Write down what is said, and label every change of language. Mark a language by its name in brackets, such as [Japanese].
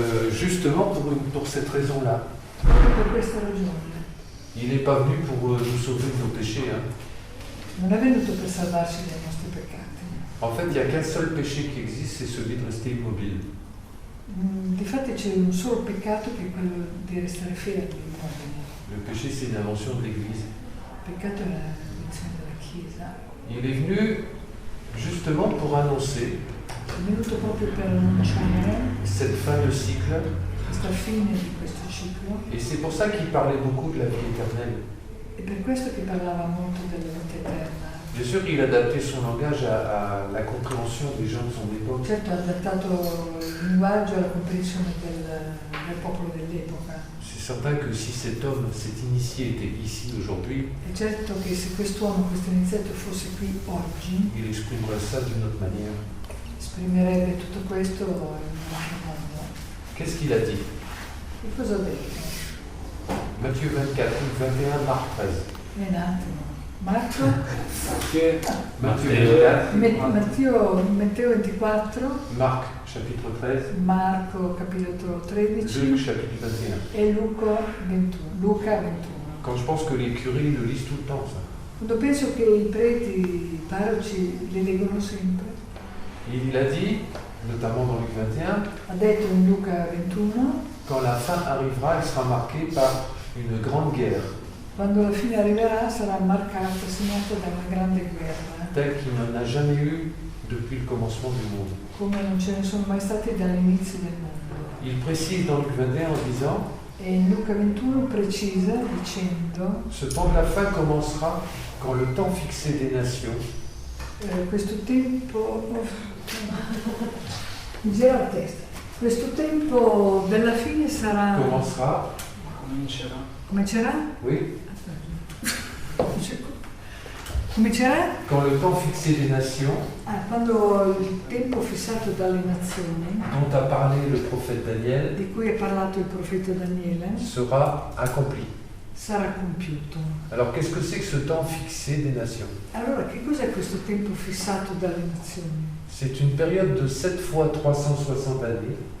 [French] Justement pour cette raison-là. [Italian] Per questa ragione. [French] Il n'est pas venu pour nous sauver de nos péchés. Hein. [Italian] Non è venuto per salvarci dai nostri peccati. [French] En fait, il n'y a qu'un seul péché qui existe, c'est celui de rester immobile. [Italian] Difatti c'è un solo peccato che è quello di restare fermi, immobili. [French] Le péché, c'est une invention de l'Église. [Italian] Il peccato è l'invenzione della Chiesa. [French] Il est venu justement pour annoncer [Italian] È venuto proprio per annunciare [French] cette fin de cycle [Italian] questa questa fine di questo ciclo. [French] Et c'est pour ça qu'il parlait beaucoup de la vie éternelle. [Italian] È per questo che parlava molto della vita eterna. [French] Bien sûr, il adaptait son langage à la compréhension des gens de son époque. [Italian] Certo, ha adattato il linguaggio alla comprensione del popolo dell'epoca. [French] C'est certain que si cet homme, cet initié était ici aujourd'hui, [Italian] È certo che se quest'uomo, questo iniziato fosse qui oggi, [French] il exprimerait ça d'une autre manière. [Italian] esprimerebbe tutto questo in un altro modo. [French] Qu'est-ce qu'il a dit? [Italian] Che cosa ho detto? [French] Matthieu 24, 21, Marc 13. [Italian] Un attimo. Marco? [French] Matthieu 24, [Italian] Matteo 24, [French] Marc chapitre 13, [Italian] Marco capitolo 13 [French] Luc chapitre 21. [Italian] e Luca 21. [French] Quand je pense que les curés le lisent tout le temps, ça. [Italian] Quando penso che i preti, i parroci li leggono sempre, [French] Il a dit, notamment dans Luc 21, [Italian] ha detto in Luca 21, [French] quand la fin arrivera, elle sera marquée par une grande guerre, [Italian] quando la fine arriverà sarà marcata, segnata da una grande guerra, [French] telle qu'il n'en a jamais eu depuis le commencement du monde. [Italian] come non ce ne sono mai stati dall'inizio del mondo. [French] Il précise dans Luc 21 en disant, [Italian] E in Luca 21 precisa dicendo, [French] ce temps de la fin commencera quand le temps fixé des nations [Italian] questo tempo, mi gira la testa, questo tempo della fine sarà, [French] commencera, [Italian] comincerà? [French] oui, [Italian] Comincerà? [French] quand le temps fixé des nations, [Italian] Quando il tempo fissato dalle nazioni, [French] dont a parlé le prophète Daniel, [Italian] di cui ha parlato il profeta Daniele, [French] sera accompli. [Italian] sarà compiuto. [French] Alors qu'est-ce que c'est que ce temps fixé des nations? [Italian] Allora, che cos'è questo tempo fissato dalle nazioni? [French] C'est une période de 7 fois 360 années,